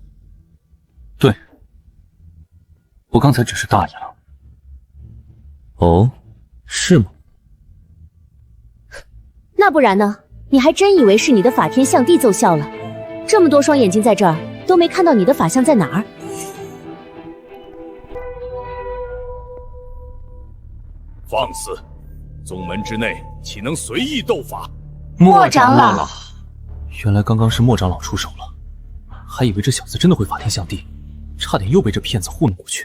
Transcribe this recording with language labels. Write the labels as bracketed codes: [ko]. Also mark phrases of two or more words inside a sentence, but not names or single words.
[zh] 對，我剛才只是大意了。哦，是嗎？那不然呢？你還真以為是你的法天象地奏效了？這麼多雙眼睛在這兒，都沒看到你的法相在哪兒？放肆！宗門之內豈能隨意鬥法？莫長老，原來剛剛是莫長老出手了，還以為這小子真的會法天象地，差點又被這騙子糊弄過去。